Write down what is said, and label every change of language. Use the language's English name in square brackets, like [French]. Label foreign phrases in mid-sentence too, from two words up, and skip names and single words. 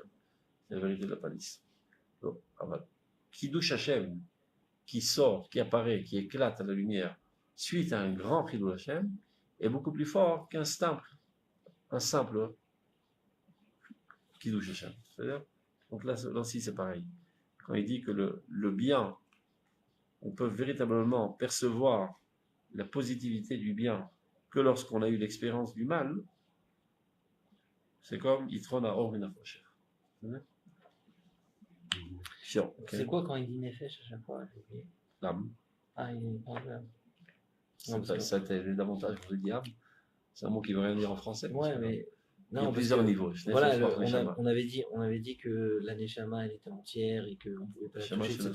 [French] C'est la vérité de la palisse. Donc, [Hebrew] קידוש השם, [French] qui sort, qui apparaît, qui éclate à la lumière, suite à un grand [Hebrew] קידוש השם, [French] est beaucoup plus fort qu'un simple [Hebrew] קידוש השם. [French] C'est-à-dire, donc là aussi c'est pareil. Quand il dit que le bien, on peut véritablement percevoir la positivité du bien que lorsqu'on a eu l'expérience du mal, c'est comme [Hebrew] יתרון האור מן החושך. [French] C'est quoi quand il dit Nefesh à chaque fois? L'âme. Ah, il parle de l'âme. Ça t'aide davantage pour le diable. C'est un mot qui veut rien dire en français. Ouais, mais il y a plusieurs niveaux. Voilà, on avait dit que la Neshama elle était entière et qu'on ne pouvait pas la toucher, etc.